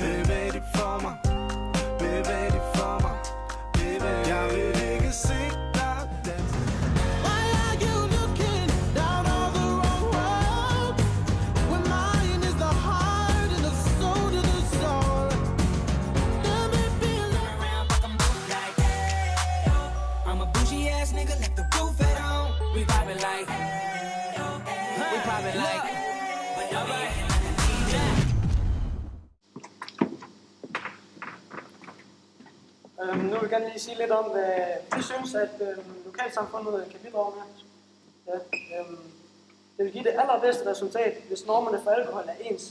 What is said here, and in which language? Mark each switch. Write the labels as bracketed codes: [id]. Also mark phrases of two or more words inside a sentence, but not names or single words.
[da] Bevæg dig for mig, bevæg dig for mig, bevæg. Jeg vil ikke se dig danse. [en] Why are you looking down on the wrong road? When mine is the heart and the soul to the soul. Let me be around, fuck 'em both like hey, oh. I'm a bougie ass nigga, left the roof at home. We vibing like hey, oh, hey. We popping like. [da] Nu vil jeg gerne lige sige lidt om, hvad vi synes, at lokalsamfundet kan bidrage med. Det vil give det allerbedste resultat, hvis normerne for alkohol er ens.